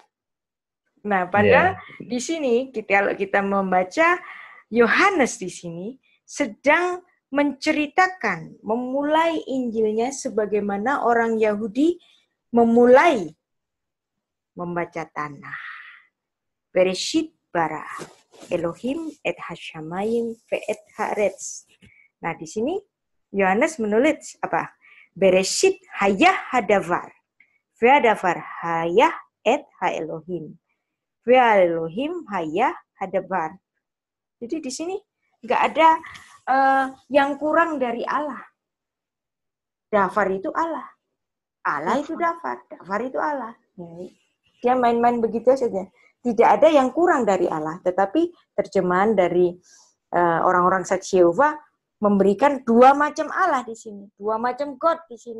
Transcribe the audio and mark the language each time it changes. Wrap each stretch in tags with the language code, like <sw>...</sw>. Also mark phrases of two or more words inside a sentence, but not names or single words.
<id>Nah, padahal di sini kalau kita membaca Yohanes di sini sedang menceritakan, memulai Injilnya sebagaimana orang Yahudi memulai membaca tanah.</id> <he>בראשית ברא אלוהים את השמים ואת הארץ.</he> <id>Nah, di sini Yohanes menulis apa?</id> <he>בראשית היה הדבר. והדבר היה את האלוהים. ואלוהים היה הדבר.</he> <id>Jadi di sini nggak ada yang kurang dari Allah. Dafar itu Allah. Allah itu dafar. Dafar itu Allah. Dia main-main begitu saja. Tidak ada yang kurang dari Allah, tetapi terjemahan dari orang-orang saksi Yehova memberikan 2 macam Allah di sini, 2 macam God di sini.</id>